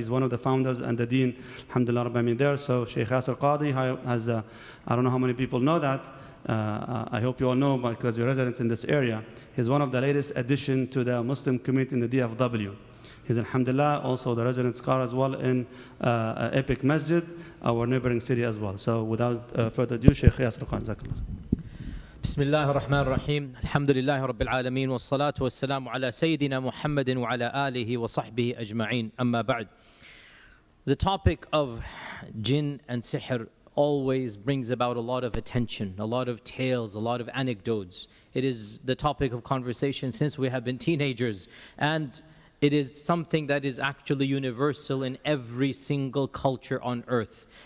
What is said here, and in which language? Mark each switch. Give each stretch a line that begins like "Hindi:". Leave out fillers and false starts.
English: He's one of the founders and the dean, alhamdulillah, Rabbi there. So Shaykh Yasir Qadhi has, I don't know how many people know that, I hope you all know because you're residents in this area. He's one of the latest addition to the Muslim community in the DFW. He's, alhamdulillah, also the resident scholar as well in Epic Masjid, our neighboring city as well. So without further ado, Shaykh Yasir Qadhi.
Arabic: بسم الله الرحمن الرحيم الحمد لله رب العالمين والصلاة والسلام على سيدنا محمد وعلى آله وصحبه أجمعين أما بعد.
English: The topic of Jinn and Sihr always brings about a lot of attention, a lot of tales, a lot of anecdotes. It is the topic of conversation since we have been teenagers, and it is something that is actually universal in every single culture on earth.